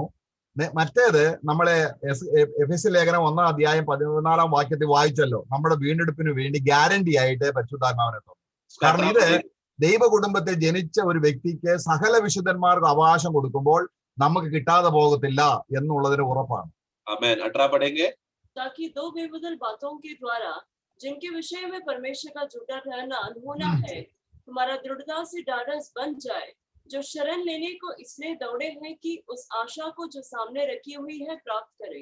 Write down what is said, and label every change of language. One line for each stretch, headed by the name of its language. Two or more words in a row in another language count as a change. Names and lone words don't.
Malayalam: മറ്റേത് നമ്മളെ എഫെസ്യ ലേഖനം 1-ാം അധ്യായം 14-ാം വാക്യത്തിൽ വായിച്ചല്ലോ, നമ്മുടെ വീണ്ടെടുപ്പിന് വേണ്ടി ഗ്യാരണ്ടി ആയിട്ട് പരിശുദ്ധാത്മാവിനെ തന്നു. കാരണം ഇത് ദൈവ കുടുംബത്തിൽ ജനിച്ച ഒരു വ്യക്തിക്ക് സകല വിശുദ്ധന്മാർക്ക് അവകാശം കൊടുക്കുമ്പോൾ നമുക്ക് കിട്ടാതെ പോകത്തില്ല എന്നുള്ളതിന് ഉറപ്പാണ്.
Hindi: आमीन। 18 पढ़ेंगे। ताकि 2 बेबदल बातों के द्वारा जिनके विषय में परमेश्वर का झूठा ठहरना अनहोना है, तुम्हारा दृढ़ता से ढाढ़स बन जाए, जो शरण लेने को इसलिए दौड़े हैं कि उस आशा को जो सामने रखी हुई है प्राप्त करें।